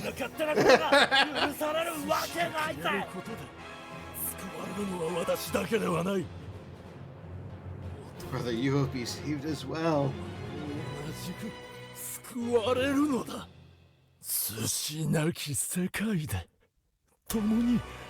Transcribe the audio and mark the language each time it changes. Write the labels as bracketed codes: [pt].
[ja] 勝手なことが許されるわけないぜ救われるのは私だけではない [en] Brother, you will be saved as well. [ja] 同じく救われるのだ寿司なき世界で共に